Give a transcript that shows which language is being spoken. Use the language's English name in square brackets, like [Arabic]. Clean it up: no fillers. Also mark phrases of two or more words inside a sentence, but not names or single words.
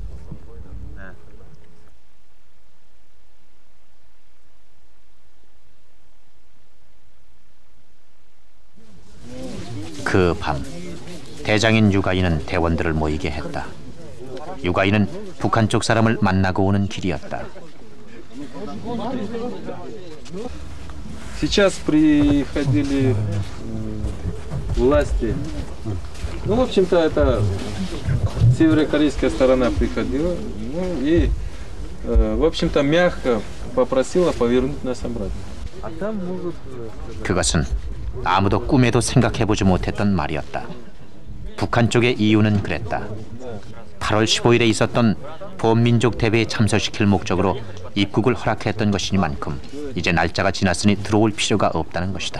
[Korean] 그 밤 대장인 유가인은 대원들을 모이게 했다. 유가인은 북한 쪽 사람을 만나고 오는 길이었다. [Russian] Сейчас приходили власти. Ну, в общем-то, это северокорейская сторона приходила, ну и, в общем-то, мягко попросила повернуть нас обратно. А там могут... [Korean] 그것은 아무도 꿈에도 생각해보지 못했던 말이었다. 북한 쪽의 이유는 그랬다. 8월 15일에 있었던 범민족 대회에 참석시킬 목적으로 입국을 허락했던 것이니만큼 이제 날짜가 지났으니 들어올 필요가 없다는 것이다.